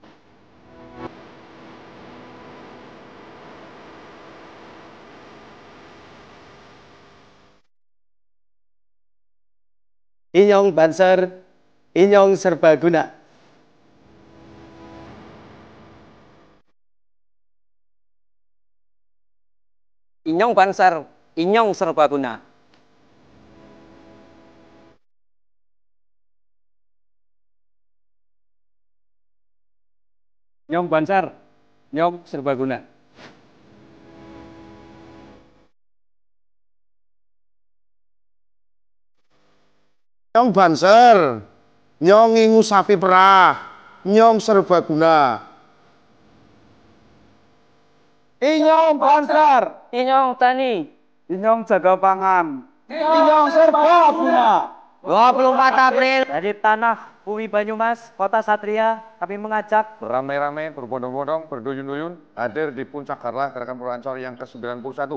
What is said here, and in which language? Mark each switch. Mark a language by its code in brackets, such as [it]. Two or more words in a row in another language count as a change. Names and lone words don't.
[jv] Inyong Banser. Inyong serbaguna. Inyong Banser. Inyong serbaguna. Nyong Banser. Nyong serbaguna. Nyong Banser, nyong ingu sapi perah, nyong serbaguna. Inyong Banser. Inyong tani. Inyong jaga pangan. Inyong serbaguna. 24 April. [id] Dari tanah Bumi Banyumas, Kota Satria, kami mengajak beramai-ramai, berbondong-bondong, berduyun-duyun hadir di puncak Harlah Gerakan Pemuda Ansor yang ke-91.